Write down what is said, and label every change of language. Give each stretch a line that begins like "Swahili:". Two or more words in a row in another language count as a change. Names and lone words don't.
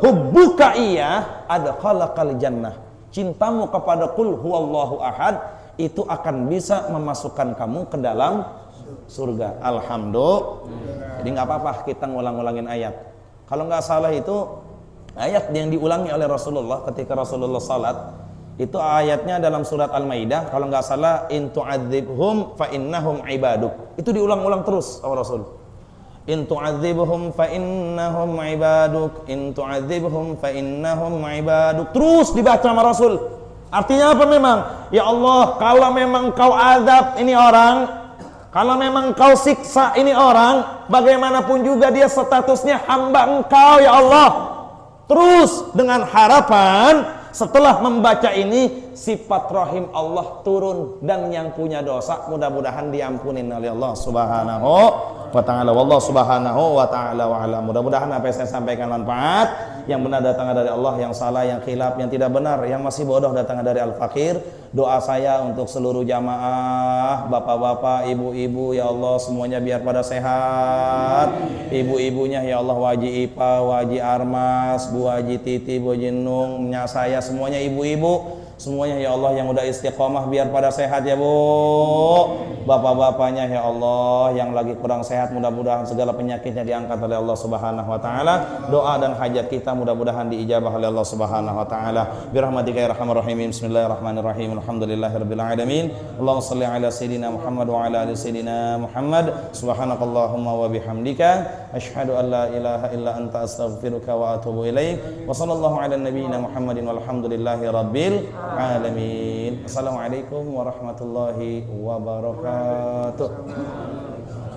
Arabic: حبك إياها أدخلك الجنة.
Indonesian: Cintamu kepada
Arabic: قل هو الله أحد
Indonesian: itu akan bisa memasukkan kamu ke dalam surga. Alhamdulillah. Jadi nggak apa-apa kita ngulang-ngulangin ayat. Kalau nggak salah itu ayat yang diulangi oleh Rasulullah ketika Rasulullah salat, itu ayatnya dalam surat Al-Maidah, kalau nggak salah,
Arabic: إن تعذبهم فإنهم عبادك.
Indonesian: Itu diulang-ulang terus oleh Rasul.
Arabic: إن تعذبهم فإنهم عبادك، إن تعذبهم فإنهم عبادك.
Indonesian: Terus dibaca sama Rasul. Artinya apa memang? Ya Allah, kalau memang kau azab ini orang, kalau memang kau siksa ini orang, bagaimanapun juga dia statusnya hamba engkau ya Allah. Terus dengan harapan setelah membaca ini sifat rahim Allah turun dan yang punya dosa mudah-mudahan diampunin oleh Allah
Arabic: سبحانه وتعالى. والله سبحانه وتعالى وعلى.
Indonesian: Mudah-mudahan apa yang saya sampaikan manfaat. Yang benar datangnya dari Allah, yang salah, yang khilaf, yang tidak benar, yang masih bodoh datangnya dari Al-Fakir. Doa saya untuk seluruh jamaah, bapak-bapak, ibu-ibu, ya Allah semuanya biar pada sehat. Ibu-ibunya ya Allah, Waji Ipa, Waji Armas, Bu Haji Titi, Bu Jinung, saya semuanya ibu-ibu. Semuanya ya Allah yang udah istiqomah biar pada sehat ya Bu. Bapak-bapaknya ya Allah yang lagi kurang sehat, mudah-mudahan segala penyakitnya diangkat oleh Allah
Arabic: سبحانه وتعالى.
Indonesian: Doa dan hajat kita mudah-mudahan diijabah oleh Allah
Arabic: سبحانه وتعالى. برحمتك يا أرحم الراحمين. بسم الله الرحمن الرحيم. الحمد لله رب العالمين. اللهم صل على سيدنا محمد وعلى آل سيدنا محمد. سبحانك اللهم وبحمدك أشهد أن لا إله إلا أنت أستغفرك وأتوب إليك. وصلى الله على نبينا محمد والحمد لله رب العالمين. السلام عليكم ورحمة الله وبركاته.